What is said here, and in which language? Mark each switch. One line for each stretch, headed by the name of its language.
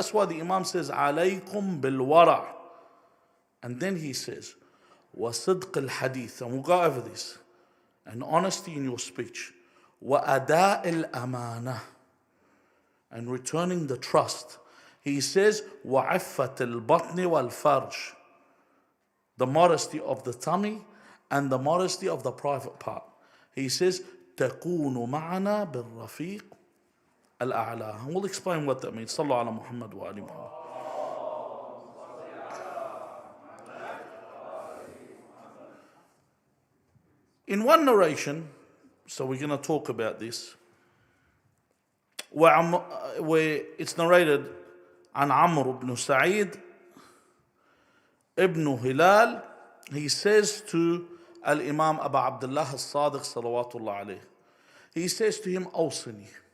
English: That's why the Imam says,
Arabic: alaykum bil wara'.
English: And then he says,
Arabic: وَصِدْقِ الْحَدِيث,
English: and we'll go over this, and honesty in your speech,
Arabic: وَأَدَاءِ الْأَمَانَةِ,
English: and returning the trust. He says,
Arabic: وَعِفَّةِ الْبَطْنِ وَالْفَرْجِ,
English: the modesty of the tummy and the modesty of the private part.
Arabic: He says, تَكُونُ مَعَنَا بِالرَّفِيقِ الْأَعْلَى.
English: And we'll explain what that means.
Arabic: صلوا على محمد وآل محمد.
English: In one narration, so we're going to talk about this, where it's narrated عن عمرو بن سعيد ابن هلال, he says to Al-Imam Abu Abdullah Al-Sadiq salawatullah alayh, he says to him, awsini.